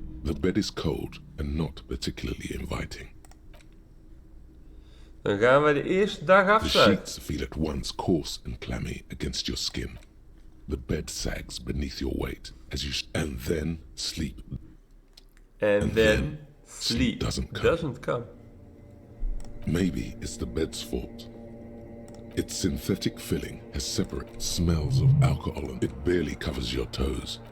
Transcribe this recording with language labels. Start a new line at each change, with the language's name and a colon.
English: The bed is cold and not particularly inviting.
Dutch: Dan gaan we de eerste dag afsluiten.
English: The sheets feel at once coarse and clammy against your skin. The bed sags beneath your weight as you and then sleep. And then sleep doesn't come. Maybe it's the bed's fault. Its synthetic filling has separate smells of alcohol and it barely covers your toes.